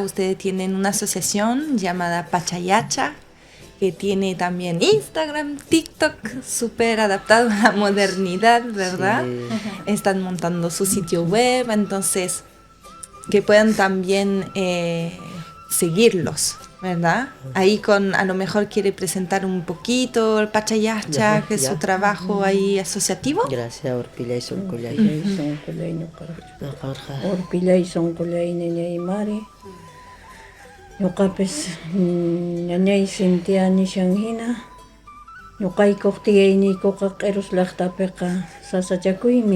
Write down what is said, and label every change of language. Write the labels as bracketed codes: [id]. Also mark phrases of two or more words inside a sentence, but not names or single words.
[es] Ustedes tienen una asociación llamada Pachayacha, que tiene también Instagram, TikTok, súper adaptado a la modernidad, ¿verdad? Sí. Están montando su sitio web, entonces que puedan también seguirlos, ¿verdad? Ahí a lo mejor quiere presentar un poquito el Pachayacha, que es su trabajo ahí asociativo. Gracias, [qu] Orpillay Soncollay. Orpillay Soncollay Neñaymari. Ñuqapis ñañay sintiani shanhina ñuqaykuq tiyayniykuqa Q'eros llaqtapiqa sasachakuymi